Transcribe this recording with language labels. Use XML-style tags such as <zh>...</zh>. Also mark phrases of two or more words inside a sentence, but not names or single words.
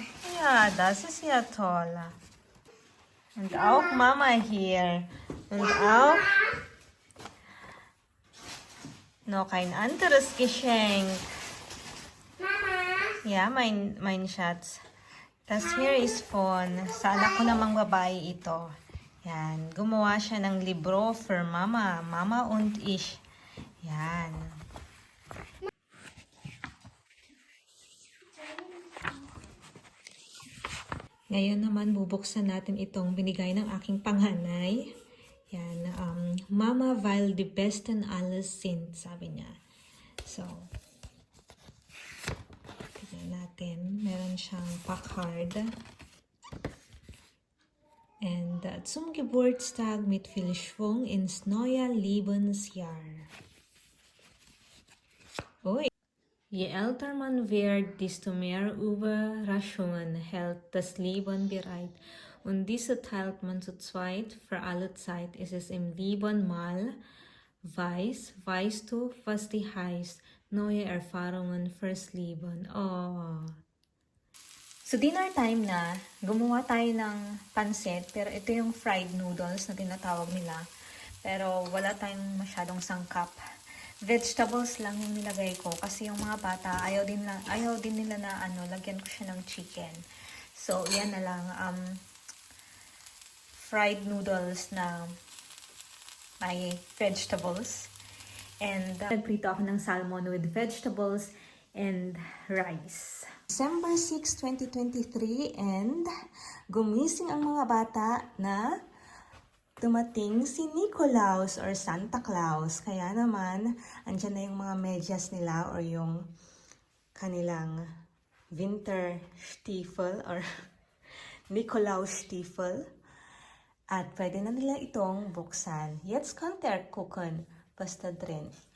<de>Ja, das ist ja toll. Und auch Mama hier. Und auch noch ein anderes Geschenk. Mama. Ja, mein Schatz. Das hier ist von,</de> <tl>sa anak ko namang babae ito. Yan, gumawa siya ng libro for Mama.</tl> <de>Mama und ich.</de> <tl>Yan. Ngayon naman, bubuksan natin itong binigay ng aking panganay. Yan, Mama,</tl> <de>weil die besten alles sind,</de> <tl>sabi niya. So, tignan natin. Meron siyang pa-card.</tl> <de>And zum Geburtstag mit viel Schwung ins neue Lebensjahr. Ui. Je älter man wird, desto mehr Überraschungen hält das Leben bereit. Und diese teilt man zu zweit für alle Zeit. Ist es im Leben mal weißt du, was die heißt? Neue Erfahrungen fürs Leben. Oh.</de> <tl>So</tl> <en>dinner time</en> <tl>na, gumawa tayo ng pansit, pero ito yung</tl> <en>fried noodles</en> <tl>na tinatawag nila. Pero wala tayong masyadong sangkap. Vegetables lang yung nilagay ko kasi yung mga bata ayaw din nila na lagyan ko siya ng chicken. So yan na lang,</tl> <en>fried noodles</en> <tl>na may vegetables. And nagprito ako ng</tl> <en>salmon with vegetables and rice.</en> <tl>December 6, 2023 and gumising ang mga bata na dumating si Nicolaus or Santa Claus. Kaya naman, andyan na yung mga medyas nila or yung kanilang winter stiefel or Nikolaus stiefel. At pwede na nila itong buksan.</tl> <de>Jetzt kommt der gucken, was da drin.</de>